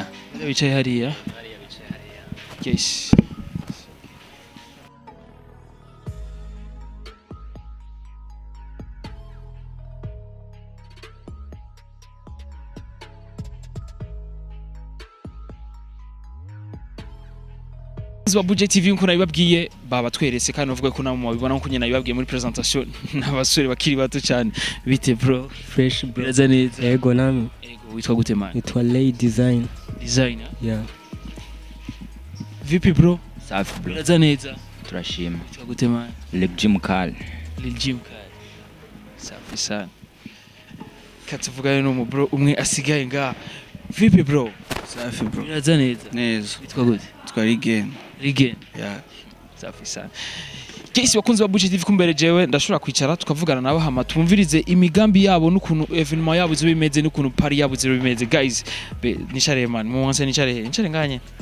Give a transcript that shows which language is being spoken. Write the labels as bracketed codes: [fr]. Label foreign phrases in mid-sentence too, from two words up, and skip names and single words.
[rn] bicaye hariya yes wa Bujahit TV nko nabibabwiye baba tweretse kandi uvuga ko namwe mubibona nko nyina nabibabwiye muri presentation n'abasore bakiri bato cyane bite bro [en] fresh bro [rn] razaneza yego nami yego witwa gute man witwa Lay Designer [en] yeah vipi bro [sw] safi bro [rn] razaneza turashima witwa gute man Lil Jim Kal [sw] safi sana [rn] katuvugana no mu bro umwe asigaye nga vipi bro [sw] safi bro [rn] razaneza neza witwa gute twa Rigen [en] yeah [sw] safi sana [rn] kesi bakunze ba Bujahit TV kumbere jewe ndashobora kwicara tukavugana nabo hama tumvirize imigambi yabo n'ukuntu evenement yabo zo bimeze n'ukuntu pari yabo zo bimeze guys nicare man mu wanse nicare nganye